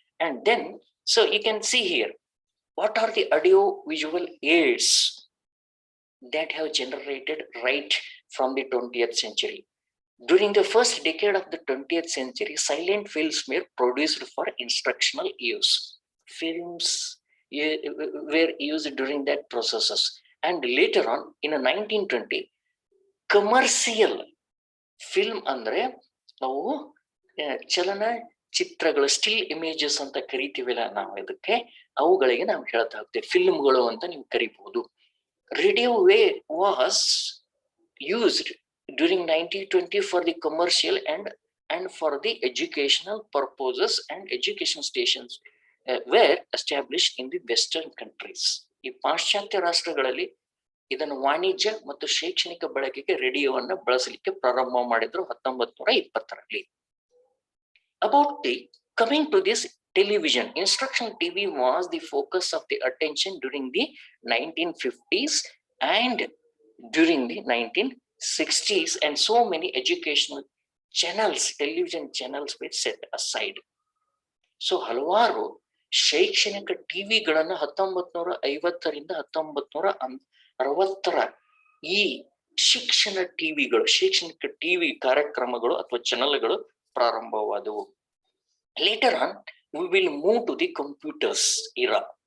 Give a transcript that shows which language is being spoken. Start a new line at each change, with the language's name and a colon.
English: And then so you can see here what are the audio visual aids that have generated right from the 20th century. During the first decade of the 20th century, silent films were produced for instructional use. Films were used during that processes, and later on in 1920 commercial film
Kannada: ಅಂದ್ರೆ ನಾವು ಚಲನ ಚಿತ್ರಗಳು, still images ಅಂತ ಕರಿತೀವಿಲ್ಲ ನಾವು, ಇದಕ್ಕೆ ಅವುಗಳಿಗೆ ನಾವು ಹೇಳ್ತಾ ಹೋಗ್ತೇವೆ ಫಿಲ್ಮ್ಗಳು ಅಂತ ನೀವು ಕರಿಬಹುದು.
English: Radio wave was used during 1920 for the commercial and for the educational purposes, and education stations were established in the western countries.
Kannada: ಈ ಪಾಶ್ಚಾತ್ಯ ರಾಷ್ಟ್ರಗಳಲ್ಲಿ ಇದನ್ನು ವಾಣಿಜ್ಯ ಮತ್ತು ಶೈಕ್ಷಣಿಕ ಬಳಕೆಗೆ ರೇಡಿಯೋವನ್ನು ಬಳಸಲಿಕ್ಕೆ ಪ್ರಾರಂಭ ಮಾಡಿದ್ರು 1920ರಲ್ಲಿ.
English: About the coming to this television, instructional TV was the focus of the attention during the 1950s and during the 1960s, and so many educational channels, television channels were set aside.
Kannada: So ಹಲವಾರು ಶೈಕ್ಷಣಿಕ ಟಿವಿಗಳನ್ನ 1950ರಿಂದ 1960ರ ಈ ಶಿಕ್ಷಣ ಟಿವಿಗಳು, ಶೈಕ್ಷಣಿಕ TV ಕಾರ್ಯಕ್ರಮಗಳು ಅಥವಾ ಚಾನೆಲ್ಗಳು ಪ್ರಾರಂಭವಾದವು.
English: Later on we will move to the computers era.